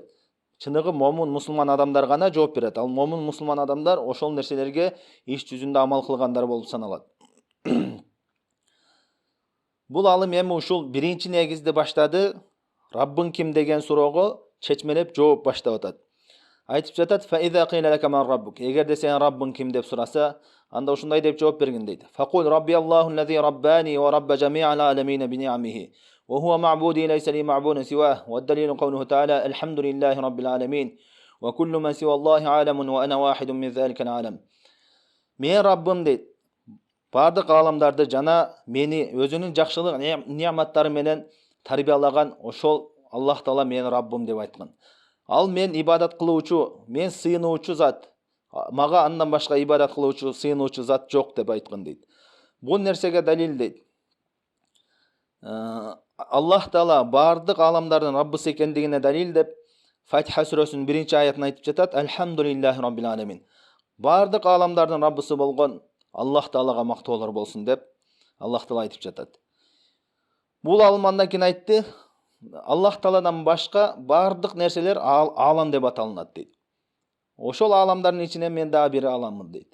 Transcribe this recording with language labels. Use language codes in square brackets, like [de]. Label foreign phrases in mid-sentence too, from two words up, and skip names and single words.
[ky] Чыныгы момун мусулман адамдар гана жооп берет. Ал момун мусулман адамдар ошол нерселерге иш жүзүндө амал кылгандар болуп саналат. Бул алым эми ушул биринчи негизди баштады. Раббың ким деген суроого чечмелеп жооп баштап атат. Айтып жатат: [ar] "فإذا قيل لك من ربك". [ky] Эгерде сен Раббың ким деп сураса, анда ушундай деп жооп бергин дейт. [ar] "فقل ربي الله الذي رباني وربى جميع العالمين بنعمه. وهو معبودي ليس لي معبود سواه والدليل قوله تعالى الحمد لله رب العالمين وكل من سوى الله عالم وأنا واحد من ذلك العالم". [ky] Мен Раббым дейт. Бардык аламдарды жана мени өзүнүн жакшылык неаматтары менен тарбиялаган ошол Аллах Таала мен Раббым деп айткан. Ал мен ибадат кылуучу, мен сыйынуучу зат. Мага андан башка ибадат кылуучу, сыйынуучу зат жок деп айткан дейт. Бул нерсеге далил дейт. Аллах Таала бардык аламдардын Раббысы экендигине далил деп Фатиха сүрөсүнүн 1-аятын айтып жатат: [ar] "الحمد لله رب العالمين". [ky] Бардык аламдардын Раббысы болгон Аллах Таалага мактоолор болсун деп Аллах Таала айтып жатат. Бул алым андан кийин айтты: Аллах Тааладан башка бардык нерселер алам деп аталынат дейт. Ошол аламдардын ичинен мен дагы бир аламмын дейт.